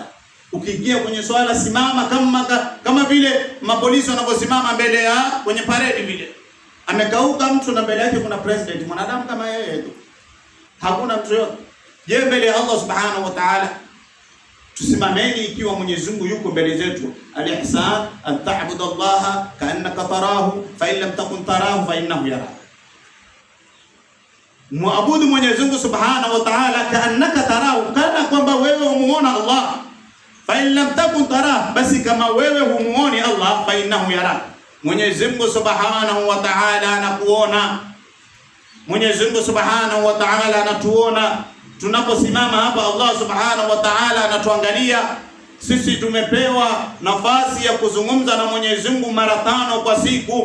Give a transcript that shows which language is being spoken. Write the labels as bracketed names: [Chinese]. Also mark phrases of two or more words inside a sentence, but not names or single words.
[Swahili] Ukiingia kwenye swala simama kama vile mapolisi wanaposimama mbele ya kwenye parade vile. Amekauka mtu na mbele yake kuna president, mwanadamu kama yeye tu. Hakuna mtu yote. Je, mbele ya Allah [Arabic] سبحانه وتعالى [Swahili] tusimameni ikiwa Mwenyezi Mungu yuko mbele zetu. [Arabic] الإحسان أن تعبد الله كأنك تراه فإن لم تكن تراه فإنه يراك. [Swahili] Muabudu Mwenyezi Mungu [Arabic] سبحانه وتعالى كأنك تراه, [Swahili] kana kwamba wewe umuona Allah. [Arabic] فإن لم تكن تراه, [Swahili] basi kama wewe humuoni Allah, [Arabic] فإنه يراك. [Swahili] Mwenyezi Mungu [Arabic] سبحانه وتعالى [Swahili] anakuona. Mwenyezi Mungu [Arabic] سبحانه وتعالى [Swahili] anatuona. Tunaposimama hapa Allah [Arabic] سبحانه وتعالى [Swahili] anatuangalia. Sisi tumepewa nafasi ya kuzungumza na Mwenyezi Mungu mara 5 kwa siku.